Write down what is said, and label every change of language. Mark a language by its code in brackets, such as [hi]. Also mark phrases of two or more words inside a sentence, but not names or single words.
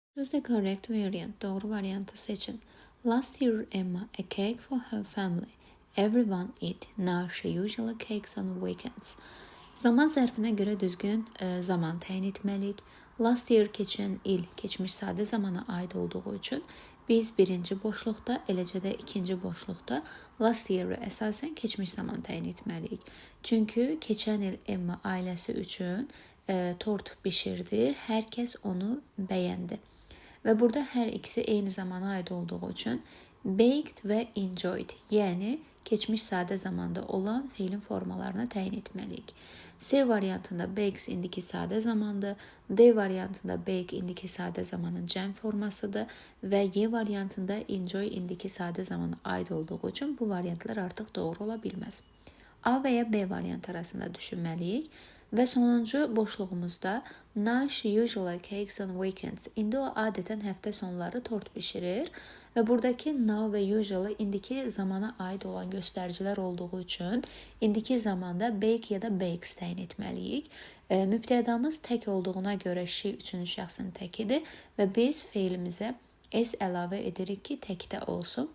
[en] Choose the correct variant. [az] Doğru variantı seçin. [en] Last year Emma a cake for her family. Everyone eat. Now she usually cakes on weekends. [az] Zaman zərfinə görə düzgün zaman təyin etməliyik. [en] Last year [az] keçən il, keçmiş sadə zamana aid olduğu üçün biz birinci boşluqda, eləcə də ikinci boşluqda [en] last year-ı [az] əsasən keçmiş zaman təyin etməliyik. Çünki keçən il Emma ailəsi üçün tort bişirdi. Hər kəs onu bəyəndi. Və burada hər ikisi eyni zamana aid olduğu üçün baked və enjoyed, yəni keçmiş sadə zamanda olan feilin formalarına təyin etməliyik. C variantında bakes indiki sadə zamandır, D variantında bake indiki sadə zamanın cəm formasıdır və Y variantında enjoy indiki sadə zamana aid olduğu üçün bu variantlar artıq doğru ola bilməz. A və ya B variant arasında düşünməliyik. Və sonuncu boşluğumuzda [en] now she usually cakes on weekends. [az] İndi o adətən həftə sonları tort bişirir və buradakı now və usually indiki zamana aid olan göstəricilər olduğu üçün indiki zamanda bake ya da bakes təyin etməliyik. Mübtədamız tək olduğuna görə she üçüncü şəxsin təkidir və biz feilimizə s əlavə edirik ki, təkdə olsun.